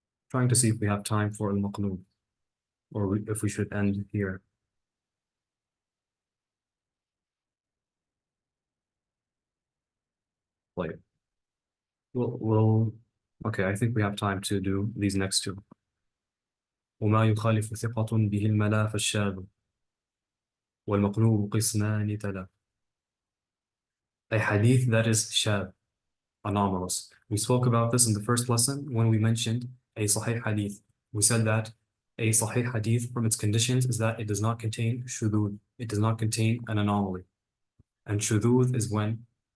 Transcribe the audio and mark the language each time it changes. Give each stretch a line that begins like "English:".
English: Trying to see if we have time for al-maqlub, or if we should end here. Like, okay, I think we have time to do these next two.
Arabic: وما يخالف ثقة به الملا فالشاذ والمقلوب قسمان تلا.
English: A hadith that is shadh, anomalous. We spoke about this in the first lesson when we mentioned a sahih hadith. We said that a sahih hadith, from its conditions, is that it does not contain shudud. It does not contain an anomaly. And shudud is when